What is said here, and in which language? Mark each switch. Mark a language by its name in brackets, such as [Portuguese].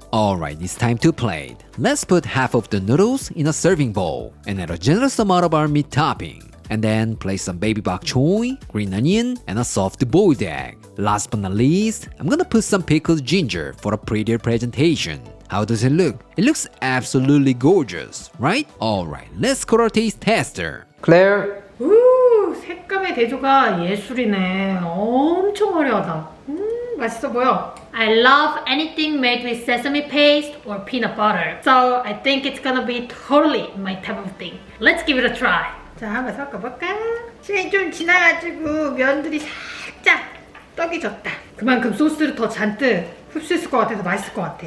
[English] Alright, it's time to plate. Let's put half of the noodles in a serving bowl and add a generous amount of our meat topping. And then place some baby bok choy, green onion, and a soft boiled egg. Last but not least, I'm gonna put some pickled ginger for a prettier presentation. How does it look? It looks absolutely gorgeous, right? Alright, let's call our taste tester. Claire. [Korean] 색감의 대조가 예술이네. 엄청 화려하다. 맛있어 보여. [English] I love anything made with sesame paste or peanut butter. So I think it's gonna be totally my type of thing. Let's give it a try. [Korean] 자, 한번 섞어볼까? 시간이 좀 지나가지고 면들이 살짝 떡이 졌다. 그만큼 소스를 더 잔뜩 흡수했을 것 같아서 맛있을 것 같아.